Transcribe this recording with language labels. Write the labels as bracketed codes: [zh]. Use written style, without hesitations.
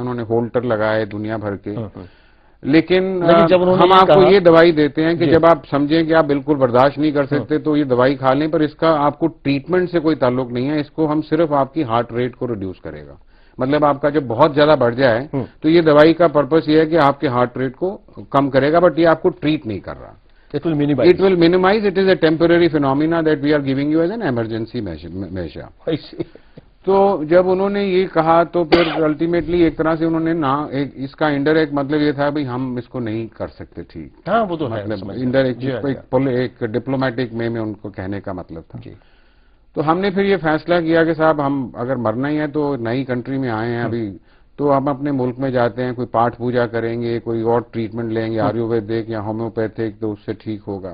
[hi] उन्होंने होल्टर लगाए दुनिया भर के, लेकिन जब हम आपको ये दवाई देते हैं कि जब आप समझें कि आप बिल्कुल बर्दाश्त नहीं कर सकते तो ये दवाई खा लें, पर इसका आपको ट्रीटमेंट से कोई ताल्लुक नहीं है, इसको हम सिर्फ आपकी हार्ट रेट को रिड्यूस करेगा। मतलब आपका जब बहुत ज्यादा बढ़ जाए तो ये दवाई का पर्पस ये है कि आपके हार्ट रेट को कम करेगा, बट ये आपको ट्रीट नहीं कर रहा। [en] It will minimize. It is a temporary phenomena that we are giving you as an emergency measure. I see. [hi] तो जब उन्होंने ये कहा तो फिर अल्टीमेटली एक तरह से उन्होंने इसका इंडायरेक्ट मतलब ये था भाई हम इसको नहीं कर सकते ठीक। हाँ, वो तो मतलब इंडायरेक्ट एक डिप्लोमेटिक में उनको कहने का मतलब था। जी। तो हमने फिर ये फैसला किया कि साहब हम अगर मरना ही है तो नई कंट्री में आए हैं अभी, तो हम अपने मुल्क में जाते हैं, कोई पाठ पूजा करेंगे, कोई और ट्रीटमेंट लेंगे आयुर्वेदिक या होम्योपैथिक, तो उससे ठीक होगा।